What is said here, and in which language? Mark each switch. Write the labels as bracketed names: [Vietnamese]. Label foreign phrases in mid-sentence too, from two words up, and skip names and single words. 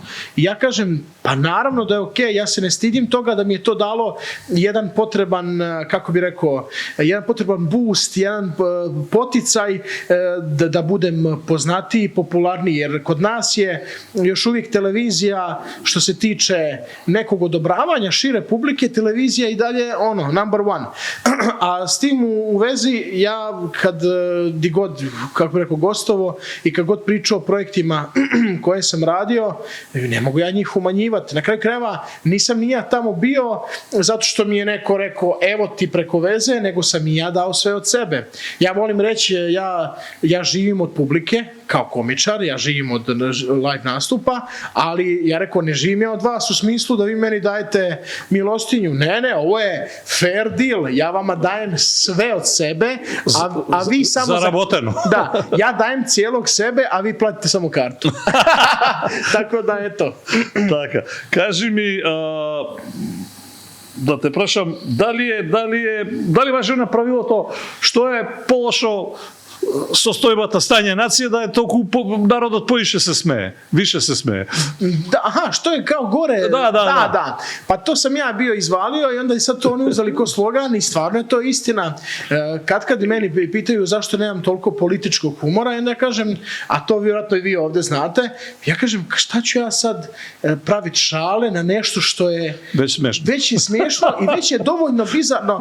[Bosnian] I ja kažem, pa naravno da je okej, ja se ne stidim toga da mi je to dalo jedan potreban, kako bi rekao, jedan potreban boost, jedan poticaj da budem poznatiji i popularniji, jer kod nas je još uvijek televizija, što se tiče nekog odobravanja šire publike, televizija i dalje [English] number one. [Bosnian] A s tim u vezi, ja kad di god, kako bi rekao, gostovo i kad god pričao o projektima koje sam radio, ne mogu ja njih umanjivati. Na kraju krajeva nisam ni ja tamo bio zato što mi je neko rekao evo ti preko veze, nego sam i ja dao sve od sebe. Ja volim reći, ja živim od publike kao komičar, ja živim od live nastupa, ali ja rekao ne živim ja od vas u smislu da vi meni dajete milostinju. Ne, ovo je [English] fair deal, [Bosnian] ja vama dajem sve od sebe, a vi samo... Zaraboteno. Da, ja dajem cijelog sebe, a vi platite samo kartu. Tako da je to. [Macedonian] Така. Кажи ми, да те прашам, дали важи направило то, што е полошо состојбата стање нација да е толку народот поише се смее, [Bosnian] više se smeje. Da, aha, što je kao gore? Da. Pa to sam ja bio izvalio i onda je sad to oni uzeli ko slogan i stvarno je to istina. Kad meni pitaju zašto nemam toliko političkog humora, onda ja kažem, a to vjerojatno i vi ovdje znate, ja kažem, šta ću ja sad praviti šale na nešto što je već je smiješno i već je dovoljno bizarno.